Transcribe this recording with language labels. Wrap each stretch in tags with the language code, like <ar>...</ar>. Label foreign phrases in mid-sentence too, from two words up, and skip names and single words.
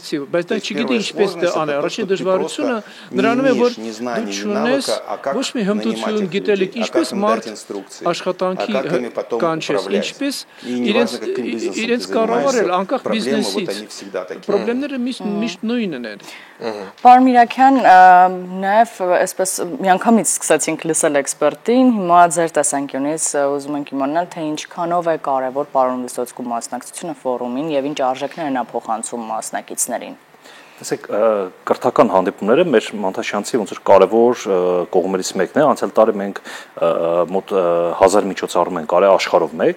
<ru>То есть первая сложность – это то, что ты просто не имеешь ни знаний, ни навыка, а как нанимать этих людей, а как им дать инструкции, а как ими потом управлять. И не важно, каким бизнесом ты занимаешься, проблемы вот они всегда такие.</ru> <hy>Պարոն Միրաքյան, նաև այսպես միանգամից սկսեցինք լսել էքսպերտին, հիմա ձեր տեսանկյունից ուզում ենք իմանալ, թե ինչքանով է կարևոր պարոն Վիսոցկու մասնակցությունը ֆորումին եւ ինչ արժեքներ են փոխանցում մասնակիցներին։ Տեսեք, կրթական հանդիպումները մեր Մանթաշյանցի ոնց որ կարևոր կողմերից մեկն է, անցյալ տարի մենք մոտ 1000 միջոցառում ենք արել աշխարհով մեկ,</hy>